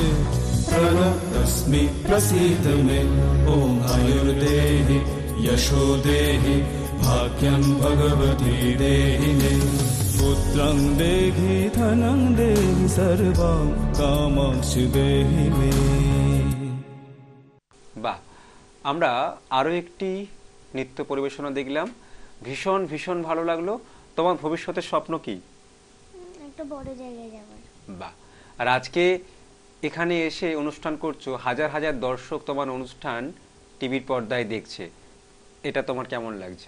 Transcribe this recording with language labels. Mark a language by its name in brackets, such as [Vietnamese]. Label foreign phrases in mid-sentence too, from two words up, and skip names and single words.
[Sanskrit] प्रणतस्मि प्रसीद मे ॐ आयुर्देहि यशो देहि भाग्यं भगवती देहि मे पुत्रं देहि धनं देहि सर्वां कामांश्च देहि मे। [Bangla] বাহ, আমরা আরও একটি নৃত্য পরিবেশনা দেখলাম, ভীষণ ভীষণ ভালো লাগলো। তোমার ভবিষ্যতের স্বপ্ন কি? একটা বড় জায়গায় যাবার। বাহ, আর আজকে এখানে এসে অনুষ্ঠান করছো, হাজার হাজার দর্শক তোমার অনুষ্ঠান টিভির পর্দায় দেখছে, এটা তোমার কেমন লাগছে?